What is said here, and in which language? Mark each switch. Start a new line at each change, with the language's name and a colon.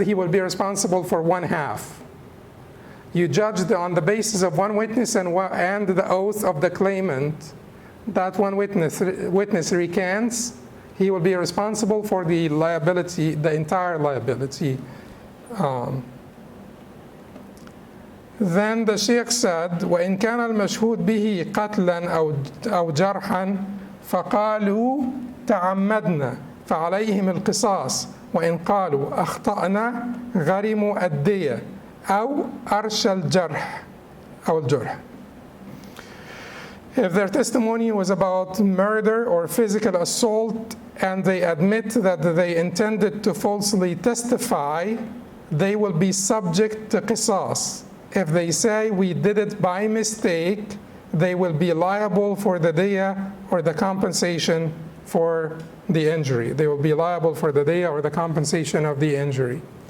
English: He will be responsible for one half. You judged on the basis of one witness and the oath of the claimant. That one witness recants. He will be responsible for the liability, the entire liability. Then the Sheikh said,
Arabic: وَإِنْ كَانَ الْمَشْهُودْ بِهِ قَتْلًا أَوْ جَرْحًا فَقَالُوا تَعَمَّدْنَا فَعَلَيْهِمُ الْقِصَاص وَإِنْ قَالُوا أَخْطَأْنَا غَرِمُوا الدِّيَةَ أو أرش الجرح أو الجرح.
English: If their testimony was about murder or physical assault and they admit that they intended to falsely testify, they will be subject to qisas. If they say we did it by mistake, they will be liable for the diyah or the compensation for the injury. They will be liable for the diyah or the compensation of the injury.